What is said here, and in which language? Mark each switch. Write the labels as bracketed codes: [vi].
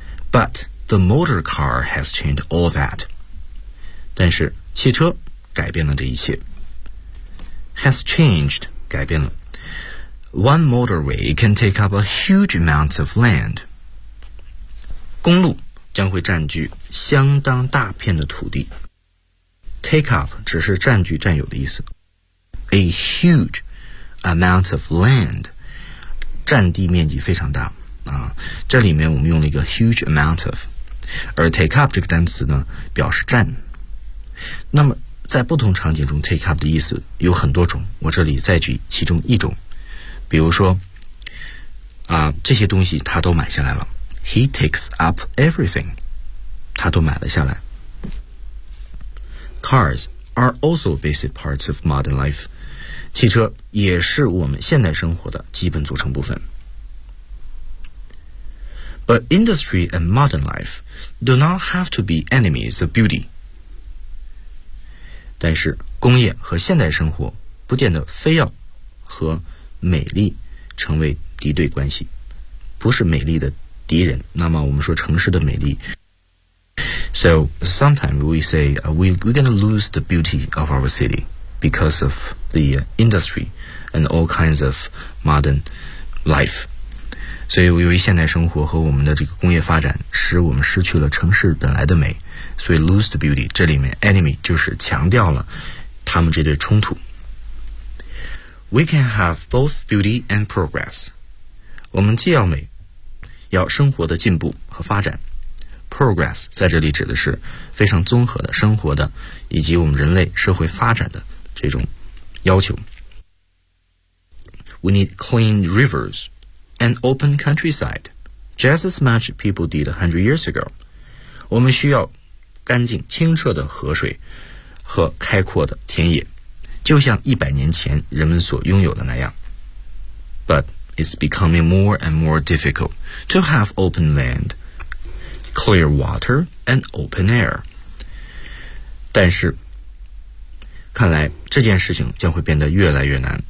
[en] But the motor car has changed all that. [zh] 但是汽车改变了这一切。 [en] Has changed [zh] 改变了。 [en] One motorway can take up a huge amount of land. [zh] 公路将会占据相当大片的土地。 [en] Take up [zh] 只是占据占有的意思。 [en] A huge amount of land [zh] 占地面积非常大啊！这里面我们用了一个 [en] huge amount of， [zh] 而 take up 这个单词呢表示占。那么在不同场景中 [en] take up [zh] 的意思有很多种，我这里再举其中一种，比如说啊，这些东西他都买下来了。 [en] He takes up everything. [zh] 他都买了下来。 [en] Cars are also basic parts of modern life. [zh] 汽车也是我们现代生活的基本组成部分。 [en] But industry and modern life do not have to be enemies of beauty. [zh] 但是工业和现代生活不见得非要和美丽成为敌对关系，不是美丽的敌人。那么我们说城市的美丽。 [en] So sometimes we say we're going to lose the beauty of our city because of the industry and all kinds of modern life. [zh] 所以由于现代生活和我们的这个工业发展使我们失去了城市本来的美，所以 [en] lose the beauty [zh] 这里面 enemy 就是强调了他们这对冲突。 [en] We can have both beauty and progress. [zh] 我们既要美，要生活的进步和发展。 Progress 在这里指的是非常综合的生活的以及我们人类社会发展的这种要求。 [en] We need clean rivers and open countryside, just as much people did 100 years ago. [zh] 我们需要干净清澈的河水和开阔的田野。就像100年前人们所拥有的那样。 [en] But it's becoming more and more difficult to have open land, clear water, and open air. [zh] 但是，看来这件事情将会变得越来越难。